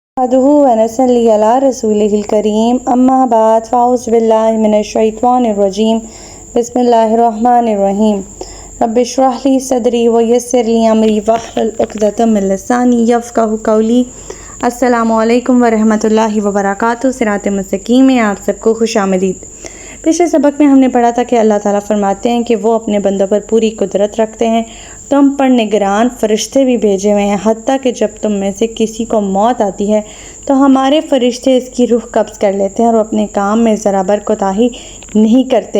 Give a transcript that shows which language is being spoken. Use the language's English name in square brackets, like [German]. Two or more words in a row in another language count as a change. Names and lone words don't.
[Arabic] نحمده ونصلي على رسوله الكريم أما بعد فأعوذ بالله من الشيطان الرجيم بسم الله الرحمن الرحيم رب اشرح لي صدري ويسر لي أمري واحلل عقدة من لساني يفقهوا قولي. السلام عليكم ورحمة الله وبركاته. [Urdu] صراط مستقیم میں آپ سب کو خوش آمدید. پچھلے سبق میں ہم نے پڑھا تھا کہ اللہ تعالیٰ فرماتے ہیں کہ وہ اپنے بندوں پر پوری قدرت رکھتے ہیں، تم پر نگران فرشتے بھی بھیجے ہوئے ہیں، حتیٰ کہ جب تم میں سے کسی کو موت آتی ہے تو ہمارے فرشتے اس کی روح قبض کر لیتے ہیں اور اپنے کام میں ذرا بر کوتاہی نہیں کرتے.